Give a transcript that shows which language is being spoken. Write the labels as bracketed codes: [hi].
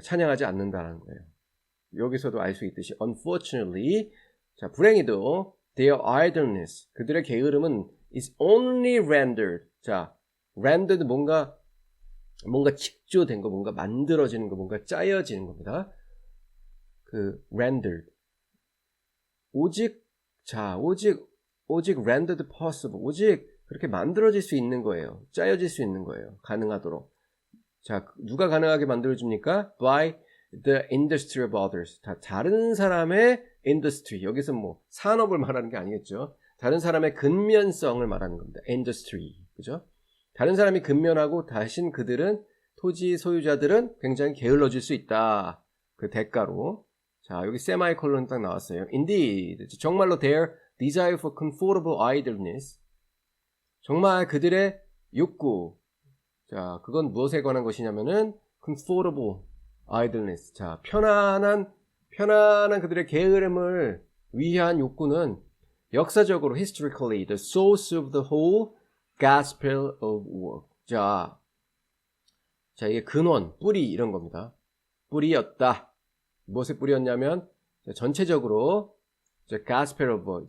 [ko] 찬양하지 않는다라는 거예요. 여기서도 알 수 있듯이 unfortunately, 자, 불행히도 [en] their idleness, [ko] 그들의 게으름은 [en] is only rendered, [ko] 자, rendered 뭔가 직조된 거, 뭔가 만들어지는 거, 뭔가 짜여지는 겁니다. 그 rendered, 오직 rendered possible, 오직 그렇게 만들어질 수 있는 거예요. 짜여질 수 있는 거예요. 가능하도록. 자, 누가 가능하게 만들어줍니까? [en] By the industry of others. [ko] 다른 사람의 industry. 여기서 뭐 산업을 말하는 게 아니겠죠. 다른 사람의 근면성을 말하는 겁니다. industry. 그죠? 다른 사람이 근면하고 대신 그들은 토지 소유자들은 굉장히 게을러질 수 있다. 그 대가로. 자, 여기 세마이콜론 딱 나왔어요. [en] Indeed. [ko] 정말로 [en] their desire for comfortable idleness. [ko] 정말 그들의 욕구. 자, 그건 무엇에 관한 것이냐면은 [en] comfortable idleness. [ko] 자, 편안한 그들의 게으름을 위한 욕구는 역사적으로 [en] historically the source of the whole gospel of work. [ko] 자, 이게 근원, 뿌리 이런 겁니다. 뿌리였다. 무엇의 뿌리였냐면 전체적으로 [en] gospel of work.